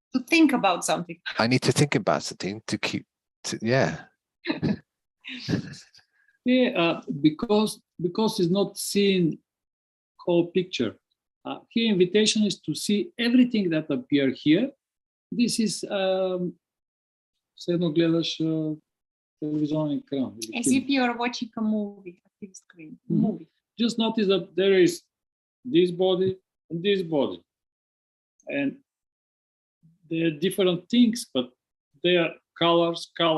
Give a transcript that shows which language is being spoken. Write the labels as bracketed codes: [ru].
[en] think about something. I need to think about something to keep yeah. Yeah, because it's not seeing whole picture. Here, invitation is to see everything that appear here. This is [bg] все едно гледаш телевизионен екран. [en] As if you are watching a movie, a TV screen. Movie. Just notice that there is this body and this body, and they are different things, but they are colors.